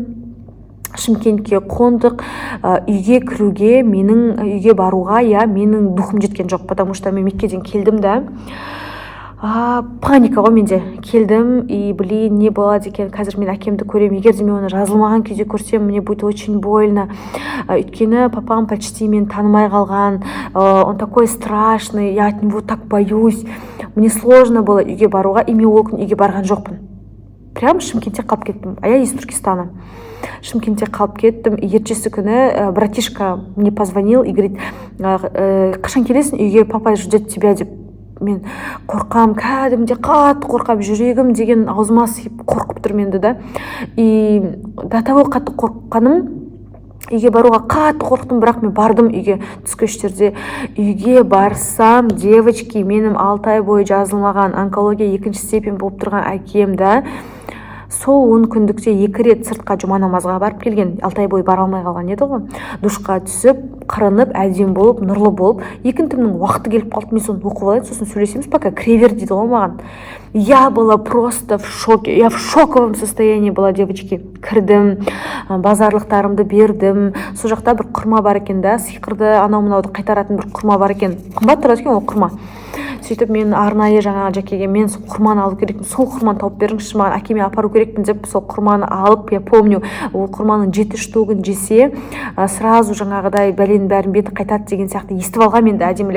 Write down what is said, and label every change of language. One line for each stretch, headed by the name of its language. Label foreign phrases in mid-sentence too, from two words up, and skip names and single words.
Kazakh: Шымкентке қондық. Үйге кіруге, менің үйге баруға менің духым жеткен жоқ,
Russian: потому что
Kazakh: мен Меккеден келдім да. Паника ғой менде. Келдім
Russian: и блин,
Kazakh: не болады екен, қазір мен әкемді көрем, егер де мен оны жазылмаған күйде көрсем,
Russian: мне будет очень больно.
Kazakh: Өйткені папам почти мен танымай қалған,
Russian: он такой страшный, я от него так боюсь. Мне сложно было
Kazakh: үйге баруға, и мен ол күн үйге барған жоқпын. Прям Шымкентте қалып кеттім.
Russian: А я из Туркестана.
Kazakh: Шымкентте қалып кеттім. Ертесі күні
Russian: братишка мне позвонил и говорит,
Kazakh: қашан келесің үйге,
Russian: папа ждет тебя деп.
Kazakh: Мен қорқам, кәдімде қатты қорқам, жүрегім деген аузыма сыйып қорқып тұр менді да.
Russian: И до того
Kazakh: қатты қорққаным, үйге баруға қатты қорқтым, бірақ мен бардым үйге. Түскі үштерде үйге барсам, девочки, менің 6 ай бойы жазылмаған онкология 2-ші степень болып тұрған әкем да, сол 10 күндікте 2 рет сыртқа жұма намазға барып келген. 6 ай бойы бара алмай қалған еді ғой. Душқа түсіп, қырынып, әдем болып, нұрлы болып, екінтімнің уақыты келіп қалды. Мен соны оқып алайын, сосын сөйлесеміз, пока кіре бер дейді ғой маған.
Russian: Я была просто в шоке. Я в шоковом состоянии была, девочки.
Kazakh: Кірдім, базарлықтарымды бердім. Сол жақта бір құрма бар екен да, сиқырды анау-мынауды қайтаратын бір құрма бар екен. Қымбат тұрады екен ол құрма. Сөйтіп мен арнайы жаңағы жәкеге мен сол құрманы алу керекпін, сол құрманы тауып беріңізші маған, әкеме апару керекпін деп сол құрманы алып,
Russian: я помню,
Kazakh: ол құрманың 7 штугын жесе, сразу жаңағыдай бәленің бәрін беті қайтады деген сияқты естіп алған мен де әдемілеп.